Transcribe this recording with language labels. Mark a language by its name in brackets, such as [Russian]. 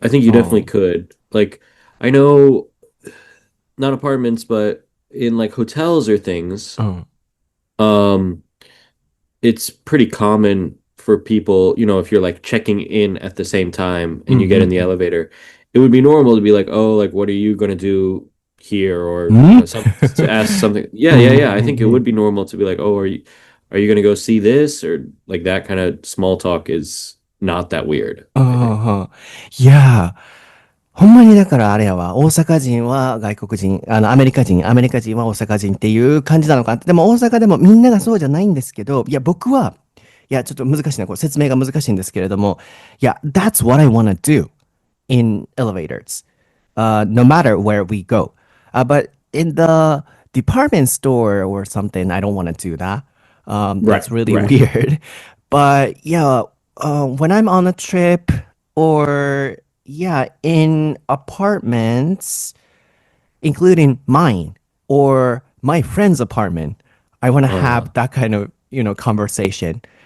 [English] I think you definitely could. Like, I know, not apartments, but in like hotels or things, it's pretty common for people, if you're like checking in at the same time and you get in the elevator, it would be normal to be like, oh, like, what are you going to do here? Or to ask something. Yeah. I think it would be normal to be like, oh, are you going to go see this? Or like that kind of small talk is not that weird. Yeah. [Japanese] ほんまにだからあれやわ、大阪人は外国人、アメリカ人は大阪人っていう感じなのかな。でも大阪でもみんながそうじゃないんですけど、いや、僕は、いや、ちょっと難しいな、これ説明が難しいんですけれども、いや、 [English] that's what I want to do in elevators, no matter where we go. But in the department store or something, I don't want to do that. That's really weird. But yeah, when I'm on a trip or yeah, in apartments, including mine or my friend's apartment, I want to have that kind of, conversation.